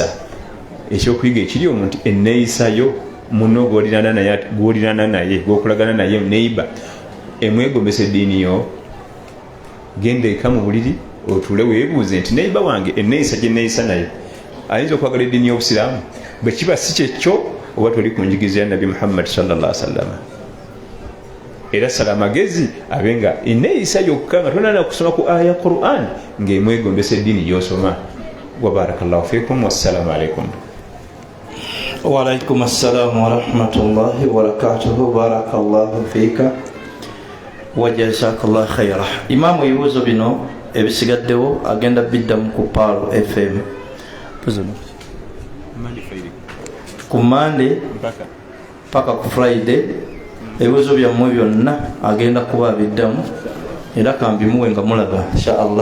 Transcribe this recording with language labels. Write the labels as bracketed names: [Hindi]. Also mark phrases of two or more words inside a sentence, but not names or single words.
[Ganda] Ekyokuyiga ekiri omuntu enneeyisa yo muno gw'olirana naye gw'okulagana naye neiba emwegombesa eddiini yo, genda eka mu buliri otuule weebuuze nti neiba wange enneeyisa gye neeyisa naye ayinza okwagala eddiini y'obusiraamu? Bwe kiba si kyekyo oba toli ku njigiriza ya Nabi Muhammad [Arabic] صلى الله عليه وسلم. [Ganda] Era sala amagezi abenga enneeyisa yokka nga tonana kusoma ku aya Qur'an ng'emwegombesa eddiini gy'osoma. [Arabic] وبارك الله فيكم والسلام عليكم. وعليكم السلام ورحمة الله وبركاته. بارك الله فيك وجزاك الله خيرا. [Ganda] Imamu ebibuuzo bino ebisigaddewo agenda biddamu ku Palo FM ku Monday paka ku Friday. Ebibuuzo byammwe byonna agenda kuba biddamu, era kambimuwe nga mulaba [Arabic] إن شاء الله.